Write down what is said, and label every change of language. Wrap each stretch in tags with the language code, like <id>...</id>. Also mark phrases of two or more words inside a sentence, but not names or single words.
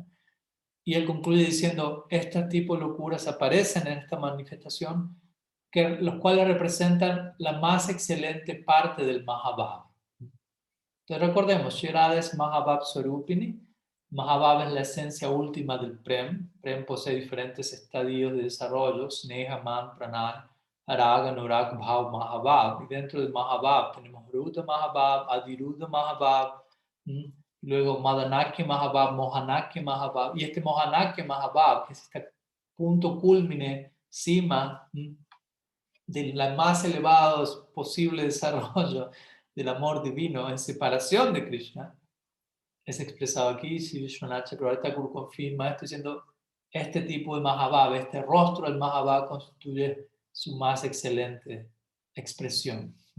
<es>Y él concluye diciendo, este tipo de locuras aparecen en esta manifestación, los cuales representan la más excelente parte del Mahabhava. Entonces recordemos, Sri Radha es</es> <sa>Mahabhav Swarupini.</sa> <es>Mahabhava es la esencia última del Prem. Prem posee diferentes estadios de desarrollo,</es> <sa>Sneha, Man, Pranay, Araga, Nurag, Bhav, Mahabhav.</sa> <es>Y dentro del Mahabhav tenemos</es> <sa>Ruda Mahabhav, Adiruddha Mahabhav,</sa> <es>luego</es> <sa>Madanakya Mahabhav, Mohanakya Mahabhav.</sa> <es>Y este</es> <sa>Mohanakya Mahabhav,</sa> <es>que es este punto culmine, cima, del más elevado posible desarrollo del amor divino en separación de Krishna, es expresado aquí. Si Vishwanath Chakravarti Thakur confirma esto diciendo, este tipo de Mahabhava, este rostro del Mahabhava constituye su más excelente expresión.</es>